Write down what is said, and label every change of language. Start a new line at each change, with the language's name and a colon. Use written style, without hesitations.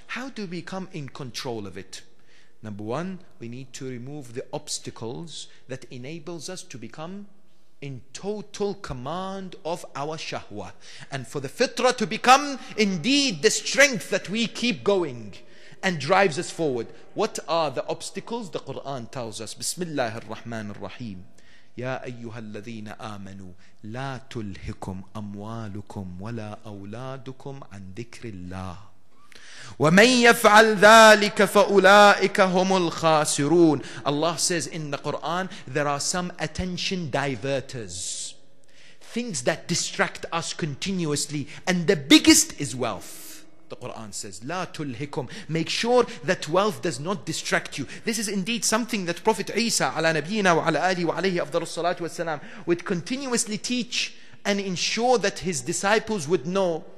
English: How do we come in control of it? Number one, we need to remove the obstacles that enables us to become in total command of our shahwa. And for the fitrah to become indeed the strength that we keep going and drives us forward. What are the obstacles? The Quran tells us, Bismillah ar-Rahman ar-Rahim.
Arabic: يا أيها الذين آمنوا لا تلهكم أموالكم ولا أولادكم عن ذكر الله وَمَنْ يَفْعَلْ ذَلِكَ فَأُولَٰئِكَ هُمُ الْخَاسِرُونَ.
English: Allah says in the Quran, there are some attention diverters. Things that distract us continuously. And the biggest is wealth. The Quran says,
Arabic: لَا تُلْهِكُمْ.
English: Make sure that wealth does not distract you. This is indeed something that Prophet Isa
Arabic: على نبينا وعلى آله وعليه أفضل الصلاة والسلام
English: would continuously teach and ensure that his disciples would know.